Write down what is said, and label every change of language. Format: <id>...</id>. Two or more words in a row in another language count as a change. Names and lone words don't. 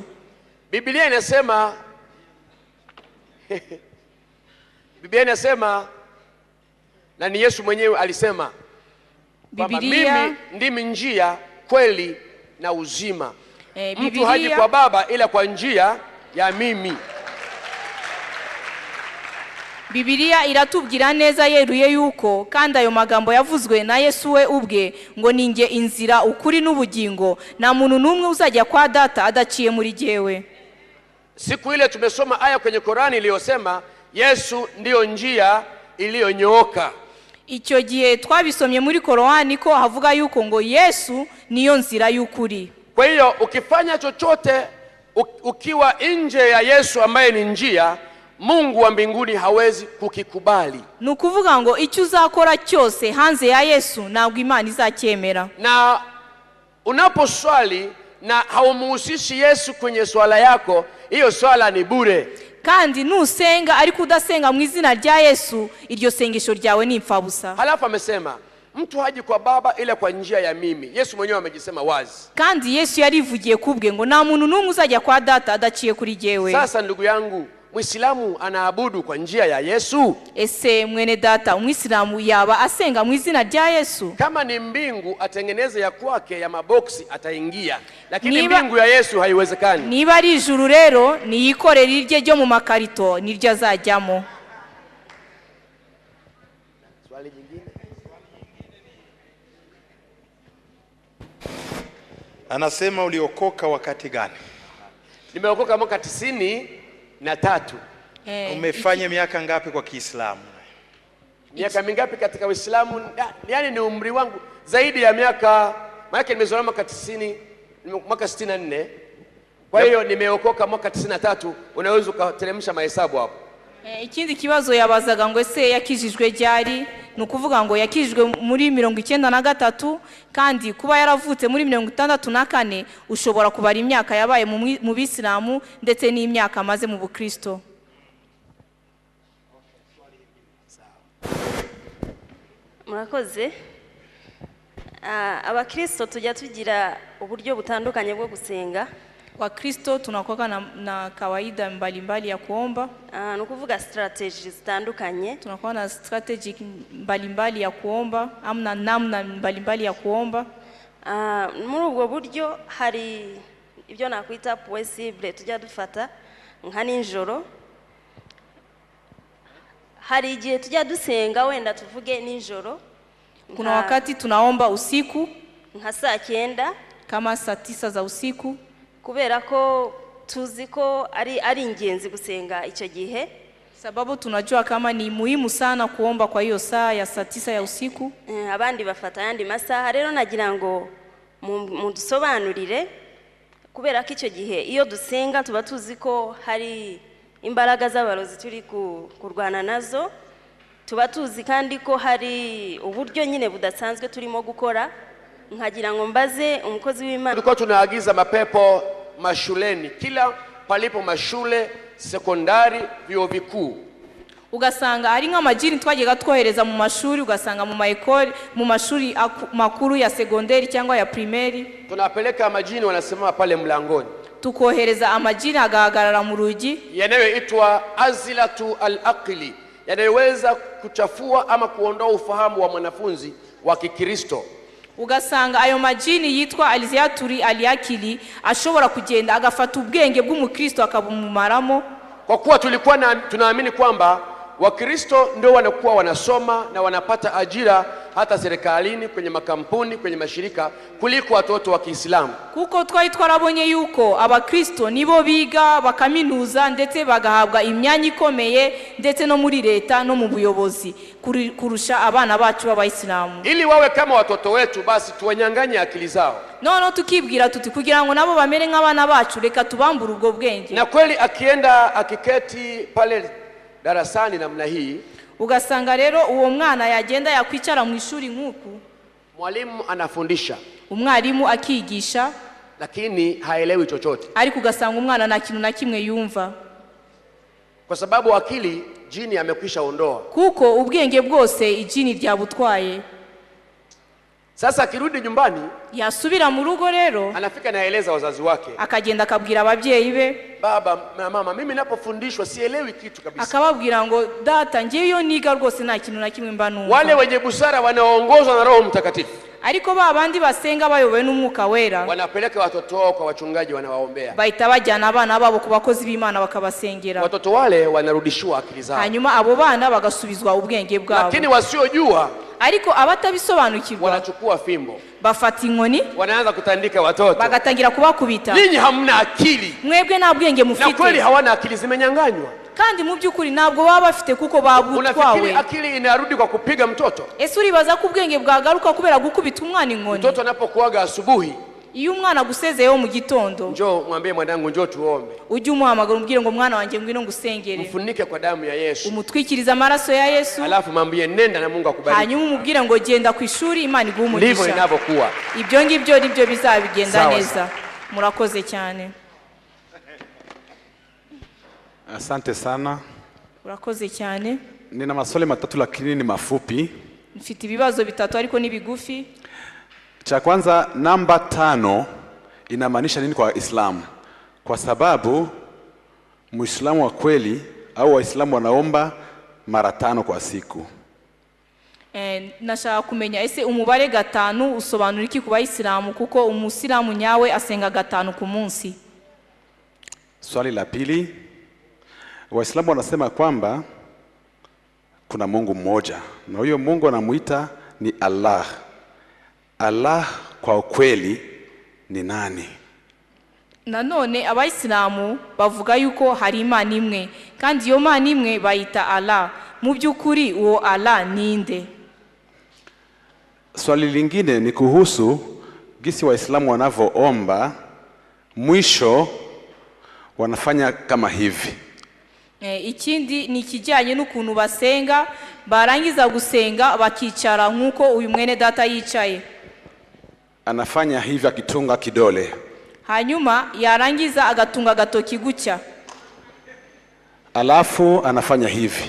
<sw>Biblia inasema Biblia inasema na ni Yesu mwenyewe alisema kwamba mimi ndimi njia, kweli na uzima. Mtu haji kwa Baba ila kwa njia ya mimi.</sw> <rw>Biblia iratubwira neza yeruye yuko kandi ayo magambo yavuzwe na Yesu we ubwe ngo ninge inzira ukuri n'ubugingo, na muntu numwe uzajya kwa Data adaciye muri jewe.</rw> <sw>Siku ile tumesoma aya kwenye Korani iliyosema Yesu ndiyo njia iliyonyooka.</sw> <rw>Icyo gihe twabisomye muri Korani ko havuga yuko ngo Yesu niyo nzira y'ukuri.</rw> <sw>Kwa hiyo ukifanya chochote ukiwa nje ya Yesu ambaye ni njia, Mungu wa mbinguni hawezi kukikubali.</sw> <rw>Nukuvuga ngo icyo uzakora cyose hanze ya Yesu ntabwo Imana izacyemera.</rw> <sw>Na unaposwali na haumuhusishi Yesu kwenye swala yako, hiyo swala ni bure.</sw> <rw>Kandi nusenga ariko udasenga mu izina rya Yesu, iryo sengesho ryawe ni imfabusa.</rw> <sw>Halafu amesema mtu haji kwa Baba ila kwa njia ya mimi. Yesu mwenyewe amejisema wazi.</sw> <rw>Kandi Yesu yarivugiye kubwe ngo nta muntu numwe uzajya kwa Data adaciye kuri jewe.</rw> <sw>Sasa ndugu yangu, Muislamu anaabudu kwa njia ya Yesu?</sw> <rw>Ese mwene data Umwisilamu yaba asenga mu izina rya Yesu?</rw> <sw>Kama ni mbingu atengeneze ya kwake ya maboksi ataingia, lakini mbingu ya Yesu haiwezekani.</sw> <rw>Niba ari ijuru rero niyikorera irye ryo mu makarito niryo azajyamo.</rw> <sw>Swali jingine? Anasema uliokoka wakati gani? Nimeokoka mwaka 93. Umefanya miaka ngapi kwa Kiislamu? Miaka mingapi katika Uislamu? Yaani ni umri wangu zaidi ya miaka, maana nimezaliwa mwaka 90, mwaka 64. Kwa hiyo nimeokoka mwaka 93, unaweza ukateremsha mahesabu hapo.</sw> <rw>Ikindi kibazo yabazaga ngo ese yakijijwe ryari? Nukuvuga ngo yakijijwe muri 93 kandi kuba yaravutse muri 64 ushobora kubara imyaka yabaye mu Bisilamu ndetse n'imyaka maze mu Bukristo. Murakoze. Abakristo tujya tugira uburyo butandukanye bwo gusenga.</rw> <sw>Wakristo tunakuwa na kawaida mbalimbali ya kuomba.</sw> <rw>Nukuvuga strategies zitandukanye.</rw> <sw>Tunakuwa na strategy mbalimbali ya kuomba, amna namna mbalimbali ya kuomba.</sw> <rw>Muri ubwo buryo hari ibyo nakwita possible tujya dufata nka ninjoro. Hari igihe tujya dusenga wenda tuvuge ninjoro.</rw> <sw>Kuna wakati tunaomba usiku</sw> <rw>nka saa 9</rw> <sw>kama saa 9 za usiku,</sw> <rw>kubera ko tuzi ko ari ingenzi gusenga icyo gihe,</rw> <sw>sababu tunajua kama ni muhimu sana kuomba kwa hiyo saa ya saa 9 ya usiku.</sw> <rw>Abandi bafata yandi masaha. Rero nagira ngo mudusobanurire, kubera ko icyo gihe iyo dusenga tuba tuzi ko hari imbaraga z'abarozi turi kurwana nazo, tuba tuzi kandi ko hari uburyo nyine budasanzwe turimo gukora. Nkagira ngo mbaze umukozi w'Imana,</rw> <sw>tulikuwa tunaagiza mapepo mashuleni, kila palipo mashule sekondari, vyuo vikuu,</sw> <rw>ugasanga ari nk'amajini twajyaga twohereza mu mashuri, ugasanga mu maekole, mu mashuri makuru ya segonderi cyangwa ya primeri,</rw> <sw>tunapeleka majini wanasimama pale mlangoni,</sw> <rw>tukohereza amajini agahagarara mu rugi,</rw> <sw>yanayoitwa azilatu al-aqli, yanayoweza kuchafua ama kuondoa ufahamu wa mwanafunzi wa Kikristo.</sw> <rw>ugasanga ayo majini yitwa aliziyaturi aliyakili ashobora kugenda agafata ubwenge bw'umukristo akabumumaramo.</rw> <sw>Kwa kuwa tulikuwa tunaamini kwamba Wakristo ndio wanakuwa wanasoma na wanapata ajira hata serikalini, kwenye makampuni, kwenye mashirika kuliko watoto wa Kiislamu.</sw> <rw>Kuko twari twarabonye yuko abakristo nibo biga bakaminuza ndetse bagahabwa imyanya ikomeye ndetse no muri leta no mu buyobozi kurusha abana bacu b'Abayisilamu.</rw> <sw>Ili wawe kama watoto wetu, basi tuwanyanganye akili zao.</sw> <rw>Noneho tukibwira tuti kugira ngo nabo bamere nk'abana bacu, reka tubambura ubwo bwenge.</rw> <sw>Na kweli akienda akiketi pale darasani namna hii,</sw> <rw>ugasanga rero uwo mwana yagenda yakwicara mu ishuri nk'uku,</rw> <sw>mwalimu anafundisha,</sw> <rw>umwarimu akigisha,</rw> <sw>lakini haelewi chochote,</sw> <rw>ariko ugasanga umwana nta kintu na kimwe yumva,</rw> <sw>kwa sababu akili jini amekwisha ondoa,</sw> <rw>kuko ubwenge bwose ijini ryabutwaye.</rw> <sw>Sasa akirudi nyumbani,</sw> <rw>yasubira mu rugo rero,</rw> <sw>anafika naeleza wazazi wake,</sw> <rw>akagenda akabwira ababyeyi be,</rw> <sw>baba na mama, mimi napofundishwa sielewi kitu kabisa.</sw> <rw>Akababwira ngo data, ngiyo niga rwose nta kintu na kimwe mba numva.</rw> <sw>Wale wenye busara wanaongozwa na Roho Mtakatifu,</sw> <rw>ariko babandi basenga bayobowe n'Umwuka Wera,</rw> <sw>wanapeleka watoto wao kwa wachungaji, wanawaombea,</sw> <rw>bahita bajyana abana babo ku bakozi b'Imana bakabasengera.</rw> <sw>Watoto wale wanarudishwa akili zao,</sw> <rw>hanyuma abo bana bagasubizwa ubwenge bwabo.</rw> <sw>Lakini wasiojua,</sw> <rw>ariko abatabisobanukirwa,</rw> <sw>wanachukua fimbo,</sw> <rw>bafata inkoni,</rw> <sw>wanaanza kutandika watoto,</sw> <rw>bagatangira kubakubita.</rw> <sw>Ninyi hamna akili,</sw> <rw>mwebwe nta bwenge mufite.</rw> <sw>Na kweli hawana akili, zimenyanganywa.</sw> <rw>kandi mu by'ukuri ntabwo baba bafite kuko babutwawe.</rw> <sw>Unafikiri akili inarudi kwa kupiga mtoto?</sw> <rw>Ese uribaza ko ubwenge bwagaruka kubera gukubita umwana inkoni?</rw> <sw>Mtoto anapokuaga asubuhi,</sw> <rw>iyo umwana gusezeyeho mu gitondo,</rw> <sw>njoo mwambie mwanangu, njoo tuombe,</sw> <rw>ujye umuhamagara umbwire ngo mwana wanjye ngwino ngusengere,</rw> <sw>mfunike kwa damu ya Yesu,</sw> <rw>umutwikiriza amaraso ya Yesu,</rw> <sw>alafu mwambie nenda na Mungu akubariki,</sw> <rw>hanyuma umubwire ngo genda ku ishuri, Imana iguhe umugisha.</rw> <sw>Ndivyo inavyokuwa.</sw> <rw>Ibyo ngibyo nibyo bizabigenda neza. Murakoze cyane.</rw> <sw>Asante sana.</sw> <rw>Urakoze cyane.</rw> <sw>Nina maswali matatu lakini ni mafupi.</sw> <rw>Mfite ibibazo bitatu ariko ni bigufi.</rw> <sw>Cha kwanza, namba 5 inamaanisha nini kwa Islamu? Kwa sababu Muislamu wa kweli au Waislamu wanaomba mara 5 kwa siku.</sw> <rw>Nashaka kumenya ese umubare 5 usobanura iki ku Bayisilamu, kuko umusilamu nyawe asenga 5 ku munsi.</rw> <sw>Swali la pili, Waislamu wanasema kwamba kuna Mungu mmoja na huyo Mungu anamuita ni Allah. Allah kwa ukweli ni nani?</sw> <rw>Nanone Abayisilamu bavuga yuko hari Imana imwe, kandi iyo Mana imwe bayita Allah. Mu by'ukuri uwo Allah ninde?</rw> <sw>Swali lingine ni kuhusu gisi Waislamu wanavyoomba, mwisho wanafanya kama hivi.</sw> <rw>Ikindi ni kijyanye n'ukuntu basenga, barangiza gusenga bakicara nk'uko uyu mwene data yicaye.</rw> <sw>Anafanya hivi akitunga kidole,</sw> <rw>hanyuma yarangiza agatunga gatoki gutya,</rw> <sw>alafu anafanya hivi,</sw>